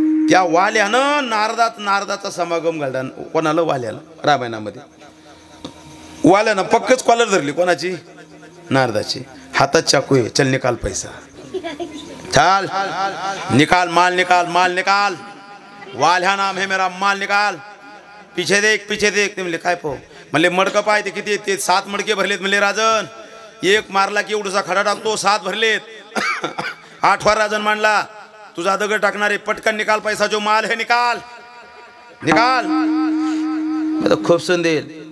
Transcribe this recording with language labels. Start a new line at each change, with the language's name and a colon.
Marathi: त्या वाल्यानं नारदाचा समागम घालता. कोणाला, वाल्याला. रामायणामध्ये वाल्यानं पक्कच कॉलर धरली. कोणाची, नारदाची. हातात चाकू आहे,
Hindi: चल निकाल पैसा, चल निकाल माल, निकाल माल निकाल. वाल्या नाम है मेरा, माल निकाल. पीछे देख पीछे देख.
Marathi: ते म्हणले काय पाहू. म्हणले मडकं पाय ते किती, ते 7 मडके भरलेत. म्हणले राजन एक मारला की एवढसा खडा टाकतो, 7 भरलेत. 8वा राजन मांडला, तुझा दगड टाकणारे, पटकन
Hindi: निकाल पैसा, जो माल है निकाल निकाल.
Marathi: खूप सण देईल.